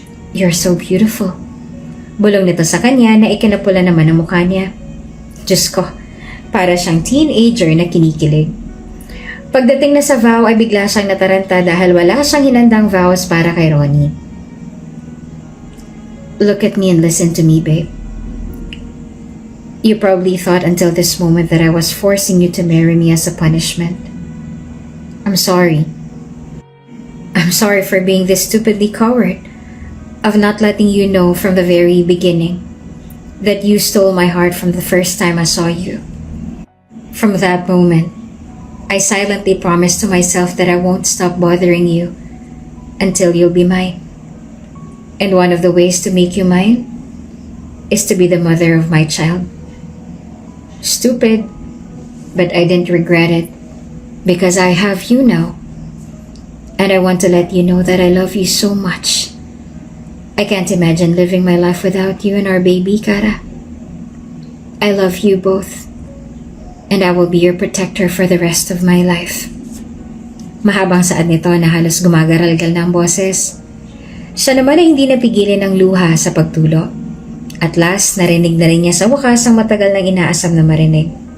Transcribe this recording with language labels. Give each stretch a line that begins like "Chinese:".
English: You're so beautiful.
Filipino: Bulong nito sa kanya na ikinapula naman ang mukha niya. Diyos ko, para siyang teenager na kinikilig. Pagdating na sa vow ay bigla siyang nataranta dahil wala siyang hinandang vows para kay Ronnie.
English: Look at me and listen to me, babe. You probably thought until this moment that I was forcing you to marry me as a punishment. I'm sorry. I'm sorry for being this stupidly coward, of not letting you know from the very beginning that you stole my heart from the first time I saw you. From that moment, I silently promised to myself that I won't stop bothering you until you'll be mine. And one of the ways to make you mine is to be the mother of my child. Stupid, but I didn't regret it because I have you now. And I want to let you know that I love you so much. I can't imagine living my life without you and our baby, Kara. I love you both. And I will be your protector for the rest of my life.
Filipino: Mahabang saad nito na halos gumagaralgal na ang boses. Siya naman ay hindi napigilin ng luha sa pagtulo.
English: At last,
Filipino: narinig na rin niya sa wakas ang matagal nang inaasam na marinig.